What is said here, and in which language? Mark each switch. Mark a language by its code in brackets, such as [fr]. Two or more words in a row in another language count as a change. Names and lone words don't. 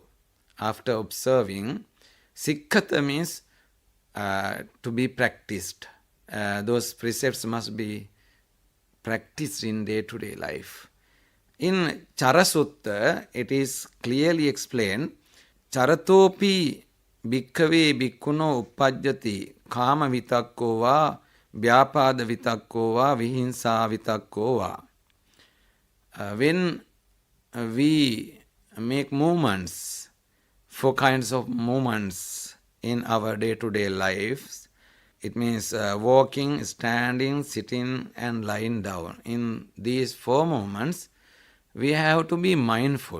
[en] After observing, Sikkhata means to be practiced. Those precepts must be practiced in day-to-day life. In Chara Sutta, it is clearly explained, [pi] Charatopi bhikkhave bhikkhuno uppajjati kama vitakko va vyapada vitakko va vihinsa vitakko va. [en] When we make movements, 4 kinds of movements in our day-to-day lives. It means walking, standing, sitting, and lying down. In these four movements, we have to be mindful.